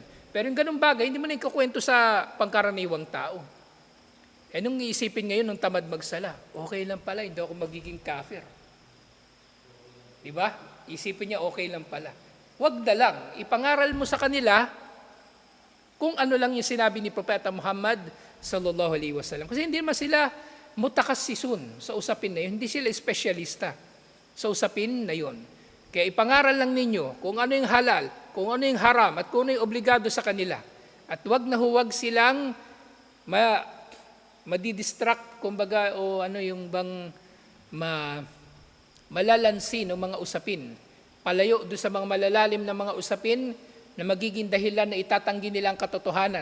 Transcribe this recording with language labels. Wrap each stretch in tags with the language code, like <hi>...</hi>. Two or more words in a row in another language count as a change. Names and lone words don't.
<tl>Pero yung ganun bagay, hindi mo na ikukwento sa pangkaraniwang tao. Nung iisipin ngayon ng tamad magsala, okay lang pala, hindi ako magiging kafir. Diba? Isipin niya, okay lang pala. Huwag na lang. Ipangaral mo sa kanila kung ano lang yung sinabi ni Propeta Muhammad</tl> <ar>صلى الله عليه وسلم.</ar> <tl>Kasi hindi naman sila mutakassisun sa usapin na yun. Hindi sila espesyalista sa usapin na yun. Kaya ipangaral lang ninyo kung ano yung halal, kung ano yung haram, at kung ano yung obligado sa kanila. At huwag silang madidistract, kumbaga, o ano yung bang malalansi ng mga usapin, palayo doon sa mga malalalim na mga usapin na magiging dahilan na itatanggi nila ang katotohanan.</tl>